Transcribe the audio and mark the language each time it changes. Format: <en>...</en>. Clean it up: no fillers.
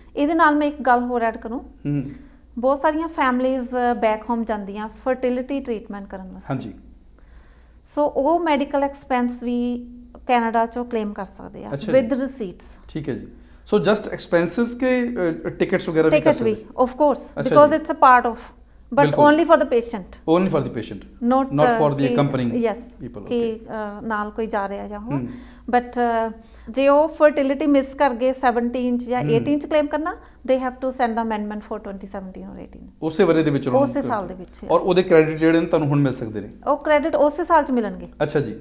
<pa>ਇਹਦੇ ਨਾਲ ਮੈਂ ਇੱਕ ਗੱਲ ਹੋਰ ਐਡ ਕਰੂੰ, ਬਹੁਤ ਸਾਰੀਆਂ ਫੈਮਲੀਜ਼ ਬੈਕ ਹੋਮ ਜਾਂਦੀਆਂ ਫਰਟੀਲਿਟੀ ਟ੍ਰੀਟਮੈਂਟ ਕਰਨ ਵਾਸਤੇ। ਹਾਂਜੀ। ਸੋ ਉਹ ਮੈਡੀਕਲ ਐਕਸਪੈਂਸ ਵੀ ਕੈਨੇਡਾ ਚੋਂ ਕਲੇਮ ਕਰ ਸਕਦੇ ਆ</pa> <en>With receipts.</en> <pa>ਠੀਕ ਹੈ ਜੀ। ਸੋ ਜਸਟ ਐਕਸਪੈਂਸਸ ਕੇ ਟਿਕਟਸ ਵਗੈरह ਵੀ ਕਰ ਸਕਦੇ?</pa> <en>Ticket ਵੀ of course, because it's a part of, but only for the patient, only for the patient, not for the accompanying people।</en> <pa>ਕਿ ਨਾਲ ਕੋਈ ਜਾ ਰਿਹਾ ਜਾਂ ਹੋਰ, ਬਟ ਜੇ ਉਹ ਫਰਟੀਲਿਟੀ ਮਿਸ ਕਰ ਗਏ 17 ਚ ਜਾਂ 18 ਚ ਕਲੇਮ ਕਰਨਾ,</pa> <en>they have to send the amendment for 2017 or 18</en> <pa>ਉਸੇ ਵਰੇ ਦੇ ਵਿੱਚ, ਉਸੇ ਸਾਲ ਦੇ ਵਿੱਚ। ਔਰ ਉਹਦੇ ਕ੍ਰੈਡਿਟ ਜਿਹੜੇ ਨੇ ਤੁਹਾਨੂੰ ਹੁਣ ਮਿਲ ਸਕਦੇ ਨੇ? ਉਹ ਕ੍ਰੈਡਿਟ ਉਸੇ ਸਾਲ ਚ ਮਿਲਣਗੇ। ਅੱਛਾ ਜੀ।</pa>